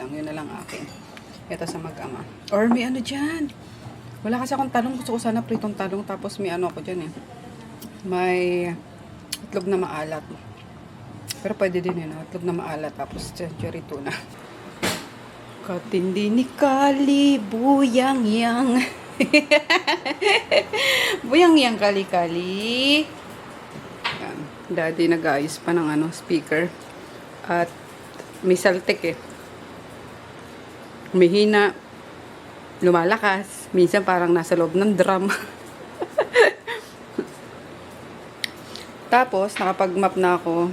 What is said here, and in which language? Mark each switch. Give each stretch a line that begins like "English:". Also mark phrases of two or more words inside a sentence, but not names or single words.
Filipino: Yun na lang akin. Ito sa mag-ama. Or may ano dyan. Wala kasi akong talong. Gusto ko sana pritong talong. Tapos may ano ako dyan eh. May itlog na maalat. Pero pwede din yun. Itlog na maalat. Tapos century tuna. Katindi ni Kali, buyang-yang. Buyang-yang kali-kali. Yan. Daddy nag-ayos pa ng speaker. At may saltik eh. Humihina. Lumalakas. Minsan parang nasa loob ng drum. Tapos, nakapag-map na ako.